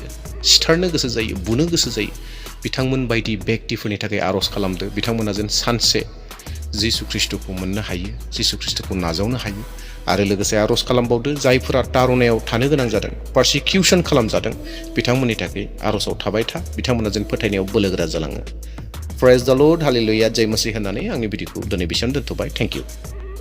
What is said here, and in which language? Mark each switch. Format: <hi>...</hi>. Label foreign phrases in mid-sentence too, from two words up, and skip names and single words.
<brx>सिथारनो गोसो जायो बुनो गोसो जायो बिथांमोन बायदि व्यक्तिफोरनि थाखाय आर'ज खालामदो बिथांमोना जेन सानसे जिसु ख्रीष्टखौ मोननो हायो जिसु ख्रीष्टखौ नाजावनो हायो आरो लोगोसे आर'ज खालामबावदो जायफोरा तारुनायाव थानो गोनां जादों पारसिकिउसन खालामजादों बिथांमोननि थाखाय आर'जआव थाबाय था बिथांमोना जेन फोथायनायाव बोलोगोरा जालाङो</brx> <en>praise the Lord</en> <brx>हालेलुया</brx> <hi>जय मसीह</hi> <brx>होननानै आंनि भिडिअखौ दिनै बेसेबां दोनथ'बाय</brx> <en>thank you</en>